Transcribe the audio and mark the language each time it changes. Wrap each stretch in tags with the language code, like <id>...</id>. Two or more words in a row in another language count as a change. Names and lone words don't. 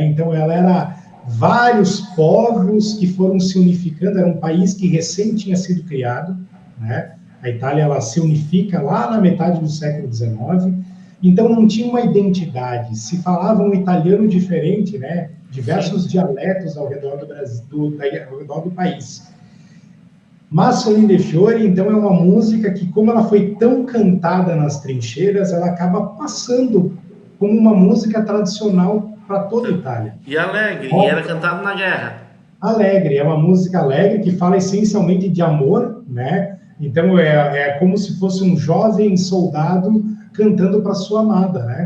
<pt>Então, ela era vários povos que foram se unificando, era um país que recém tinha sido criado, né? A Itália, ela se unifica lá na metade do século XIX, então não tinha uma identidade, se falava um italiano diferente, né? Diversos dialetos ao redor do Brasil, ao redor do país. Masolin di Fiori, então, é uma música que, como ela foi tão cantada nas trincheiras, ela acaba passando como uma música tradicional para toda a Itália. E alegre, e era cantada na guerra. Alegre, é uma música alegre que fala essencialmente de amor, né? Então, é como se fosse um jovem soldado cantando para sua amada, né?</pt>